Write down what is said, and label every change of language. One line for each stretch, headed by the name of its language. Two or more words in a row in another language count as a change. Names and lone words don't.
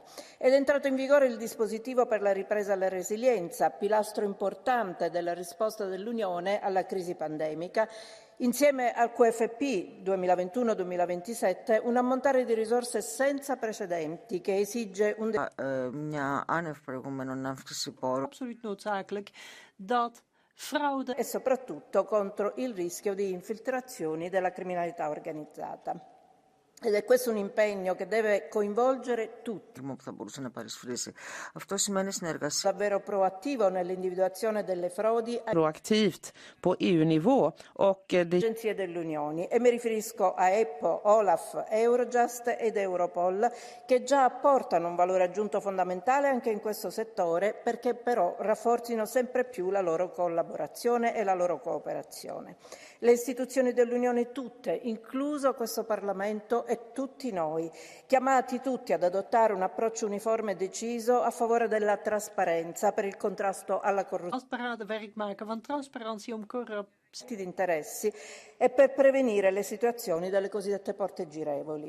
Italian: Ed è entrato in vigore il dispositivo per la ripresa e la resilienza, pilastro importante della risposta dell'Unione alla crisi pandemica. Insieme al QFP 2021-2027 un ammontare di risorse senza precedenti che esige un
Dutch: absoluut noodzakelijk dat fraude
Italian: e soprattutto contro il rischio di infiltrazioni della criminalità organizzata. Ed è questo un impegno che deve coinvolgere tutti. Davvero proattivo nell'individuazione delle frodi
Swedish: proaktivt på EU-nivå och
Italian: agenzie dell'Unione, e mi riferisco a EPPO, Olaf, Eurojust ed Europol, che già apportano un valore aggiunto fondamentale anche in questo settore, perché però rafforzino sempre più la loro collaborazione e la loro cooperazione. Le istituzioni dell'Unione tutte, incluso questo Parlamento, e tutti noi, chiamati tutti ad adottare un approccio uniforme e deciso a favore della trasparenza per il contrasto alla corruzione di interessi e per prevenire le situazioni delle cosiddette porte girevoli.